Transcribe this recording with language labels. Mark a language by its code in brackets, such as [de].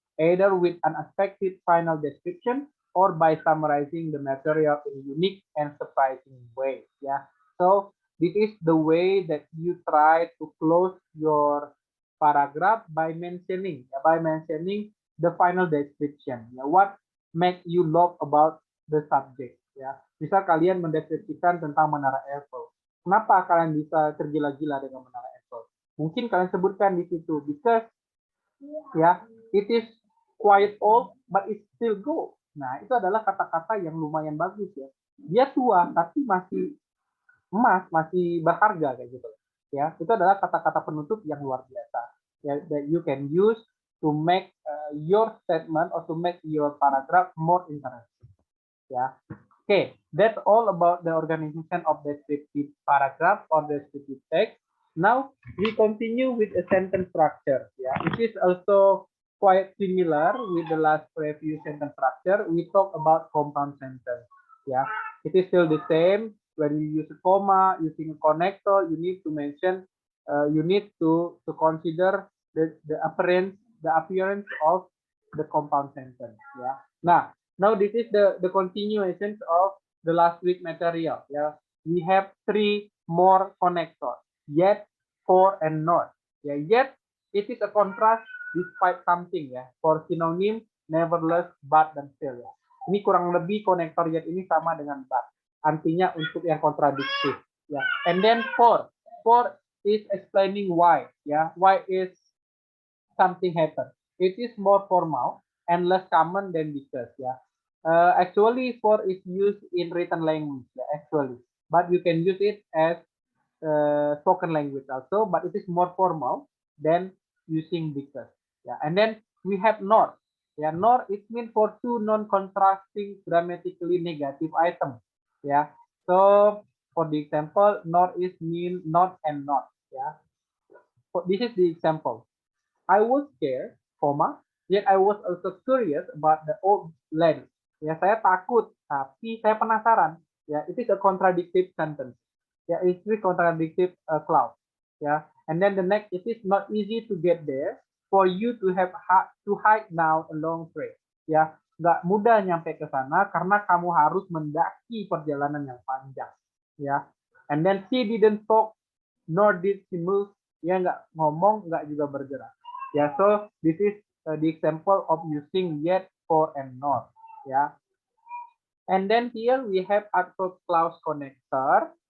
[en] either with an unexpected final description or by summarizing the material in unique and surprising way. Yeah. So this is the way that you try to close your paragraph by mentioning the final description. Ya, what make you love about the subject. [id] Ya, misal kalian mendeskripsikan tentang menara Eiffel. Kenapa kalian bisa tergila-gila dengan menara Eiffel? Mungkin kalian sebutkan di situ [en] because ya it is quite old but it still go. [id] Nah, itu adalah kata-kata yang lumayan bagus ya. Dia tua tapi masih emas, masih berharga kayak gitu. Ya, itu adalah kata-kata penutup yang luar biasa. [en] Ya, that you can use to make your statement or to make your paragraph more interesting. Ya. Okay, that's all about the organization of descriptive paragraph or descriptive text. Now we continue with a sentence structure. Yeah, it is also quite similar with the last preview sentence structure. We talk about compound sentence. Yeah, it is still the same. When you use a comma, using a connector, you need to mention, you need to consider the appearance of the compound sentence. Yeah. Now this is the continuation of the last week material. Yeah, we have 3 more connectors. Yet, for, and not. Yeah, yet it is a contrast despite something ya. For synonym, nevertheless, but, dan still ya. [id] Ini kurang lebih konektor yet ini sama dengan but. Artinya untuk yang kontradiktif. Ya. [en] And then for is explaining why. Ya, why is something happen. It is more formal and less common than because. Ya. Actually, for is used in written language. Ya, actually, but you can use it as spoken language also, but it is more formal than using because. Yeah, and then we have nor. Yeah, nor it means for two non-contrasting grammatically negative items. Yeah, so for the example, nor is mean not and not. Yeah, so this is the example. I was scared, comma, yet I was also curious about the old land. [id] Ya, saya takut, tapi saya penasaran. Ya, [en] it is a contradictive sentence. Ya, it is contradictive clause. Ya, and then the next, it is not easy to get there for you to have to hike now a long trip. [id] Ya, nggak mudah nyampe ke sana karena kamu harus mendaki perjalanan yang panjang. [en] Ya, and then she didn't talk, nor did she move. Ya, [id] nggak ngomong, nggak juga bergerak. [en] Yeah, so this is the example of using yet, for, and not. Yeah, and then here we have adverb clause connector.